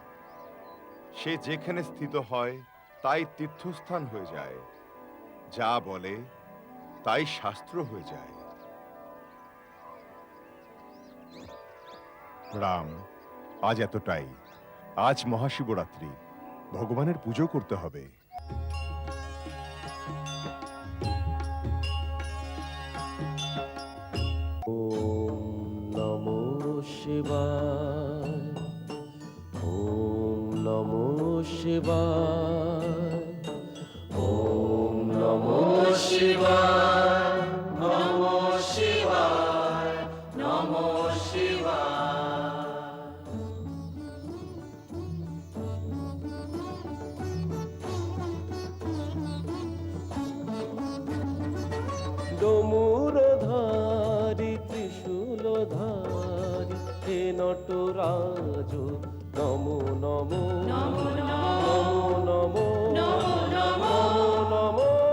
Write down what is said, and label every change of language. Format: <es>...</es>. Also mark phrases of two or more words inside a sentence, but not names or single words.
<bn>সে যেখানে স্থিত হয় তাই তীর্থস্থান হয়ে যায়, যা বলে তাই শাস্ত্র হয়ে যায়। রাম, আজ এতটাই। আজ মহাশিবরাত্রি, ভগবানের পুজো করতে হবে।</bn> <sa>নমো শিবায়, ওম নমো শিবায়, ওম নমো শিবায়, নমো শিবায়, নমো শিবায়।</sa> <bn>ডমুরধারী ত্রিশূলধারী হে নটরাজ, নমো নমো নমো নমো নমো নমো</bn>